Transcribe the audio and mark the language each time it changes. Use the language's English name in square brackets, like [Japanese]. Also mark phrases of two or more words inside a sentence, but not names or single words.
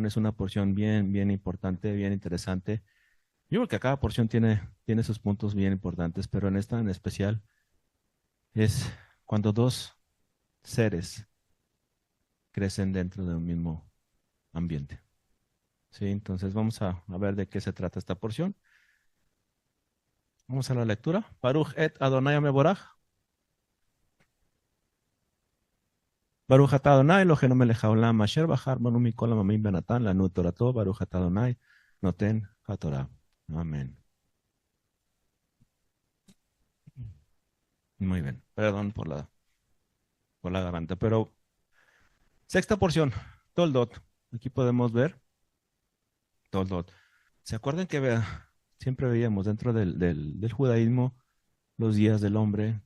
[Spanish] Es una porción bien importante, bien interesante. Yo creo que cada porción tiene sus puntos bien importantes, pero en esta en especial es cuando dos seres crecen dentro de un mismo ambiente. ¿Sí? Entonces vamos a ver de qué se trata esta porción. Vamos a la lectura. [Hebrew] ברוך את אדוני מבורך. ברוך אתה אדוני אלוהינו מלך העולם אשר בחר בנו מכל העמים ונתן לנו תורתו. ברוך אתה אדוני נותן התורה. [Spanish] Amén. Muy bien. Perdón por la garganta, pero sexta porción, Toldot. Aquí podemos ver Toldot. ¿Se acuerdan que siempre veíamos dentro del judaísmo los días del hombre?